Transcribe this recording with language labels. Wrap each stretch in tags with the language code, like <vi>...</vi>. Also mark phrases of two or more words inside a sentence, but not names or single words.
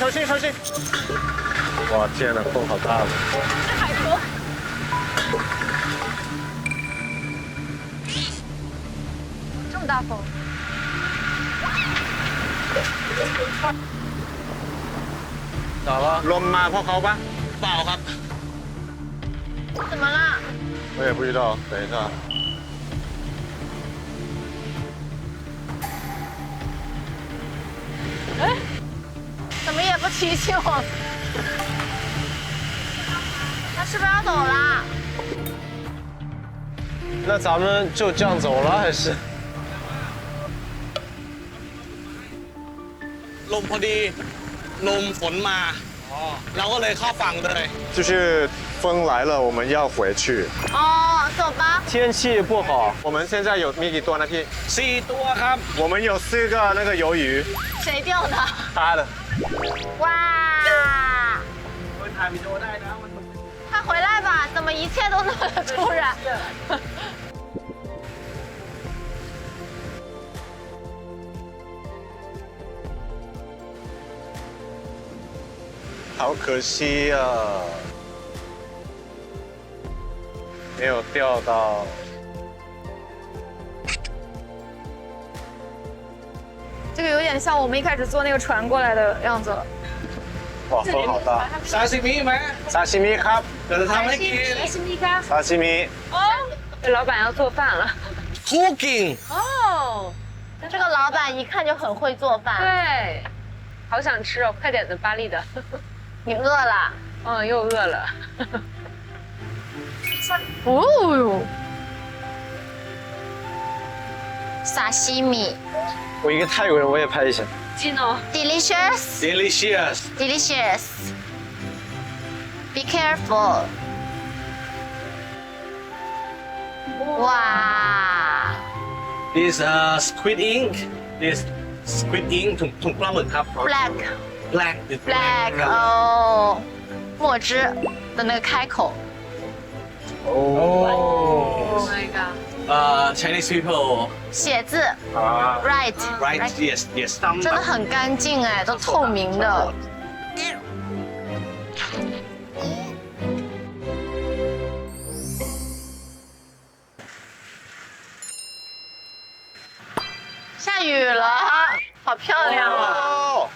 <zh>哇，天哪，风好大了！是海豚。这么大风。咋了？</zh> <th>ลมมาเพราะเขาปะ เปล่าครับ</th> <zh>怎么了？我也不知道，等一下。哎，怎么也不提醒我？他是不是要走了？那咱们就这样走了，还是？</zh> <th>ลมพอดีลมฝนมาเราก็เลยเข้าฝั่งเลย</th> <zh>就是风来了，我们要回去。哦，走吧。天气不好，我们现在有</zh> <th>มีกี่ตัวนะพี่ 4 ตัวครับ</th> <zh>我们有4个那个鱿鱼。谁钓的？他的。哇！快回来吧！怎么一切都那么突然？好可惜啊，没有钓到。这个有点像我们一开始坐那个船过来的样子。哇，风好大！</zh> <th>ซาซิมิไหม 沙西米ครับ เดี๋ยวจะทำให้กิน</th> <zh>沙西米。这老板要做饭了。 Cooking 哦，这个老板一看就很会做饭。对，好想吃哦，快点的，巴黎的。你饿了？嗯，又饿了。哦哟，沙西米。我一个泰国人，我也拍一下。</zh> <en>Delicious. delicious Delicious. Be careful.</en> <zh>哇</zh> <en>this squid ink this squid ink</en> <th>ถุงปลาหมึกครับ</th> <en>，black black</en> <zh>哦，墨汁的那个开口。</zh> <en>Oh my god！ Chinese people</en> <zh>写字 right</zh> <en>yes</en> <zh>真的很干净哎，都透明的。下雨了，好漂亮啊！</zh>